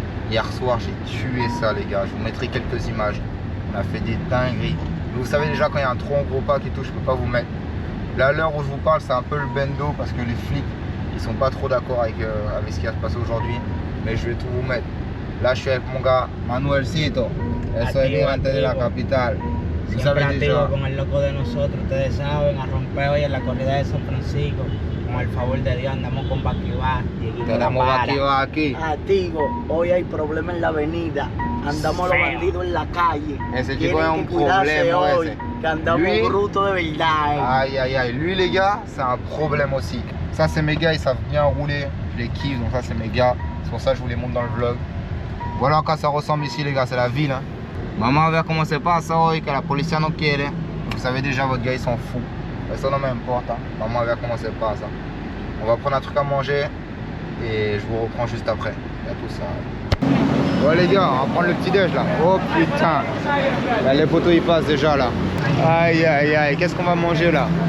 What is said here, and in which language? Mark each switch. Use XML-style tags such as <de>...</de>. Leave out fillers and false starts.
<fr>Hier soir j'ai tué ça les gars, je vous mettrai quelques images. On a fait des dingueries. Vous savez déjà quand il y a un trop gros pack et tout, je peux pas vous mettre. Là à l'heure où je vous parle c'est un peu le bendo parce que les flics ils sont pas trop d'accord avec ce qui va se passer aujourd'hui. Mais je vais tout vous mettre. Là je suis avec mon gars Manuelcito.</fr> <es>Eso es gigante de la capital. Tú sabes activo con el loco de nosotros, ustedes saben, a romper hoy en la corrida de San Francisco. Con el favor de Dios andamos con Baquiva. Tenemos Baquiva aquí. Activo, hoy hay problema en la avenida. Andamos los bandidos en la calle. Ese chico es un</es> <fr>problème</fr> <es>hoy, que andamos brutos de verdad.</es> <fr>Aïe aïe aïe, lui les gars, c'est un problème aussi. Ça c'est mes gars, ils savent bien rouler, je les kiffe, donc ça c'est mes gars. C'est pour ça que je vous les montre dans le vlog. Voilà encore ça ressemble ici les gars, c'est la ville. Hein.</fr> <es>Vamos a ver cómo se pasa hoy, que la policía no quiere.</es> <fr>Vous savez déjà, votre gars, ils s'en fout. Ça non m'importe. Hein.</fr> <es>Vamos a ver cómo se pasa.</es> <fr>On va prendre un truc à manger et je vous reprends juste après. Il y a tout ça. Ouais les gars, on va prendre le petit déj là. Oh putain. Là, les poteaux ils passent déjà là. Aïe aïe aïe, qu'est-ce qu'on va manger là?</fr>